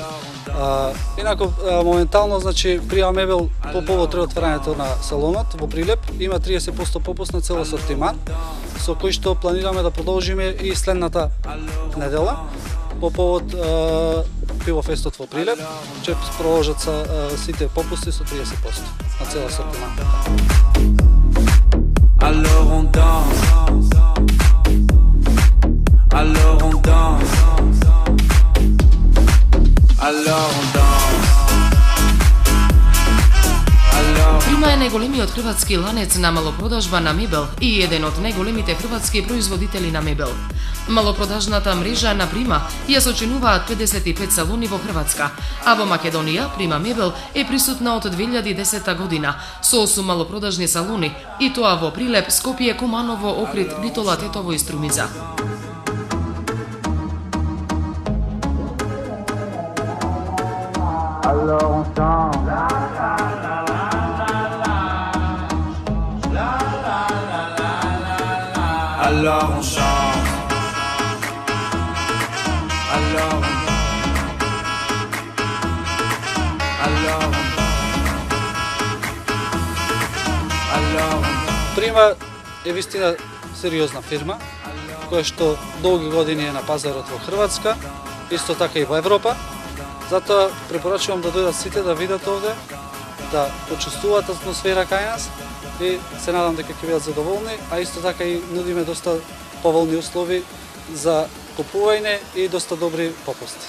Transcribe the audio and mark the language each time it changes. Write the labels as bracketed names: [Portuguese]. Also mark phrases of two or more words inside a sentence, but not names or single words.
[Macedonian] Инаку, моментално, значи, Прима Мебел по повод реотварањето на салонот во Прилеп има 30% попуст на цел асортиман, со кој што планираме да продолжиме и следната недела по повод Пивофестот во Прилеп, ќе продолжат сите попусти со 30% на цел асортиман. [French] Alors on danse. Alors on danse. Alors on danse. [Macedonian] Прима е најголемиот хрватски ланец на малопродажба на мебел и еден од најголемите хрватски производители на мебел. Малопродажната мрежа на Прима ја сочинуваат 55 салони во Хрватска, а во Македонија Прима Мебел е присутна од 2010 година со 8 малопродажни салони, и тоа во Прилеп, Скопје, Куманово, Охрид, Битола, Тетово и Струмиза. [French] Alors on chante. Alors on chante. Alors on Alors [Macedonian] Прима е вистина сериозна фирма, која што долги години е на пазарот во Хрватска, исто така и во Европа. Затоа препорачувам да дојдат сите да видат овде, да почувствуваат атмосфера кај нас и се надам дека ќе бидат задоволни, а исто така и нудиме доста поволни услови за купување и доста добри попусти.